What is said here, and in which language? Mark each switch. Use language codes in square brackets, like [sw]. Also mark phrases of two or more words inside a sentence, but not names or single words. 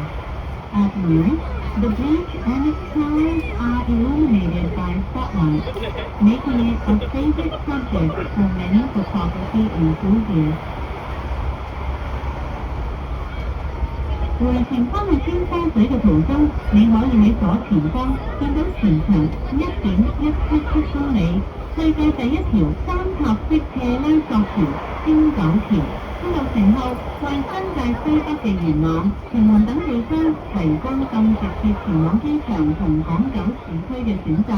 [en] At night, the bridge and its towers are illuminated by spotlights, making it a favorite subject for many photography enthusiasts. [yue] 回程返去尖沙咀嘅途中，你可以喺左前方見到全長1.177公里、世界第一條三塔式斜拉索橋汀九橋。公路程後，為新界西北嘅元朗、屯門等地方提供更直接前往機場同港九市區嘅選擇。